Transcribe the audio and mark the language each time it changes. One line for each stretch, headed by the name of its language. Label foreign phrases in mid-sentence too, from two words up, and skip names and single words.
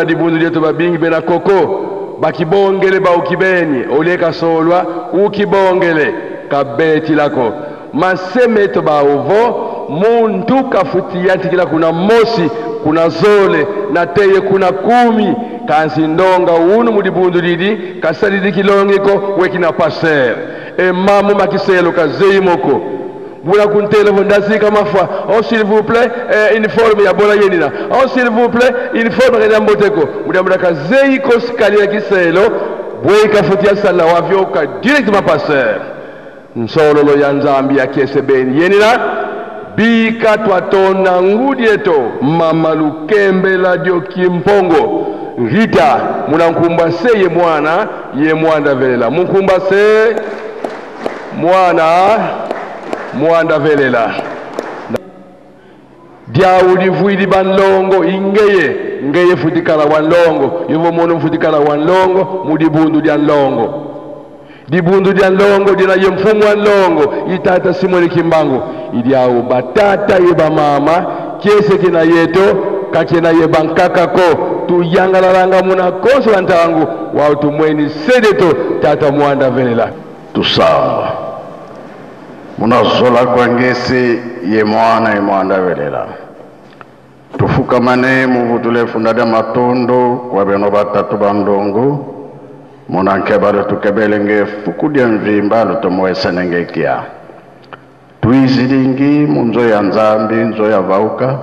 Kongo: dibundu dieto babingi bena koko bakibongele ba ukibeni oleka solwa ukibongele kabeti lako masemeto ba uvo muntu kafutiyanti kila kuna mosi kuna zole na teye kuna 10 kansi ndonga unu mudibundu didi kasalidi kilongeko wekina passer mamu makiselo kazeimoko bula kuntele vondasika mafwa oh
French: s'il vous plaît
Kongo: uniforme ya bola yenina oh
French: s'il vous plaît
Kongo: uniforme ya Mboteko mudamura kazei ko sikali ya kiselo boy kafutia sala wavyoka
French: directement passer
Kongo: nsololo ya Nzambi ya kesebeni yenina bika twatona ngudieto mama Lukembe la dio kimpongo Rita munankumba se ye mwanda velela munkumba se mwanda velela dia ulivuidi banlongo ingeye futikala wanlongo yovo mono futikala wanlongo mudibundu dia nlongo dibundu dia nlongo dina ye mfumu wanlongo itata Simoni Kimbangu idiao batata yeba mama kiese kina yeto kakena ye bankaka ko tuyangalalanga muna konsola ntangu wa utumweni sedeto tata mwanda velela tusawa munazola kwangesi ye mwanda velela tufukamane muvutule fundada matondo kwa beno batatu bandongo munankebalo tukebelenge fukudia mvimba lutomoesenenge kia tuizilingi munzo ya Nzambi nzo ya vauka